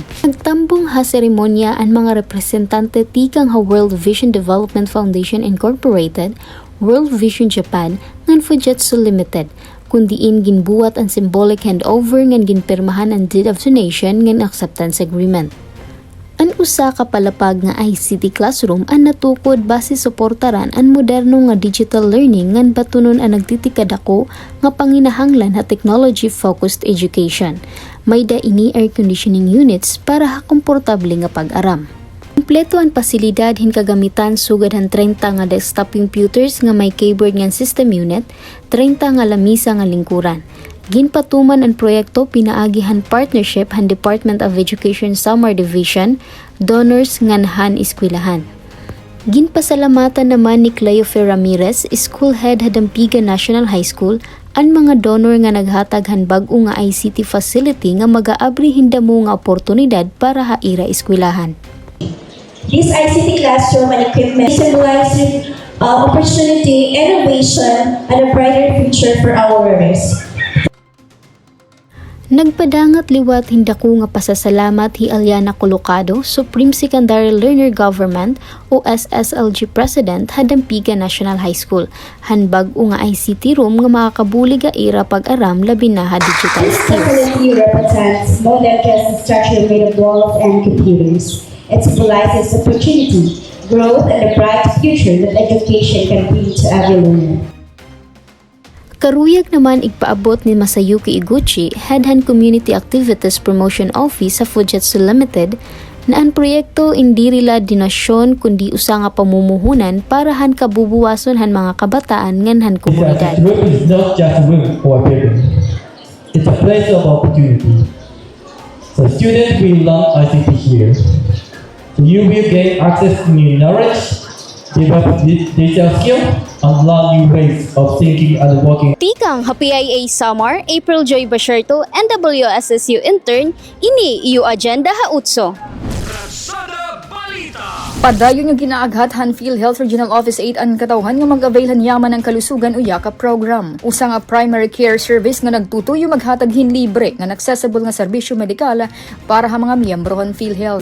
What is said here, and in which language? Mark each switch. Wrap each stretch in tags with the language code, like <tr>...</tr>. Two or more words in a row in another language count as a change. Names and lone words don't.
<war>Nagtambong ha seremonya ang mga representante tikang ha World Vision Development Foundation Incorporated, World Vision Japan, ngan Fujitsu Limited, kundiin ginbuwat ang</war> <en>symbolic handover</en> <war>ngan ginpirmahan ang</war> <en>deed of donation</en> <war>ngan</war> <en>acceptance agreement.</en> <war>An usa ka palapag nga</war> <en>ICT classroom</en> <war>ang natukod base suportaran ang moderno nga</war> <en>digital learning</en> <war>ngan batunon ang nagtitikadako nga panginahanglan ha</war> <en>technology-focused education.</en> <war>May da ini</war> <en>air conditioning units</en> <war>para ha komportable nga pag-aram. Kompleto ang pasilidad hin kagamitan sugad han 30 nga</war> <en>desktop computers</en> <war>nga may keyboard nga</war> <en>system unit,</en> <war>30 nga lamisa nga lingkuran. Ginpatuman ang proyekto pinaagihan partnership han</war> <en>Department of Education</en> <war>Samar Division, donors ngan eskwelahan. Ginpasalamatan naman ni Cleofe Ramirez,</war> <en>school head</en> <war>hadampigan National High School, ang mga donor nga naghatag han bag-o nga</war> <en>ICT facility</en> <war>nga mag-aabri hindamo nga oportunidad para haira eskwelahan.</war> <en>This ICT classroom and equipment symbolizes opportunity, innovation, and a brighter future for our learners.</en> <war>Nagpadangat liwat hindako nga pasasalamat hi Aliana Colocado, Supreme Secondary Learner Government o SSLG President hadampigan National High School. Hanbag o nga</war> <en>ICT room</en> <war>nga makakabuli ga ira pag-aram labi na ha</war> <en>digital skills. This facility represents modern class structure made of walls and computers. It symbolizes opportunity, growth, and a bright future that education can bring to every learner. Karuyag naman igpaabot ni Masayuki Iguchi, Head Han Community Activities Promotion Office sa Fujitsu Limited, na ang proyekto hindi rila dinasyon kundi usa nga pamumuhunan para han kabubuwason han mga kabataan ngan han komunidad. This is not just a room or a building. It's a place of opportunity. So students will learn ICT here. So you will gain access to new knowledge, develop digital skills, and learn new ways of thinking and working.</en> <war>Tikang PIA Samar, April Joy Basherto, NWSSU intern, ini iyo agenda ha utso. Padayon yung ginaaghat han PhilHealth Regional Office 8 ang katawhan nga mag-availhan yaman ng kalusugan o yakap program. Usa nga</war> <en>primary care service</en> <war>nga nagtutuyo maghatag hin libre nga accessible nga serbisyo medikal para ha mga miyembro han PhilHealth.</war>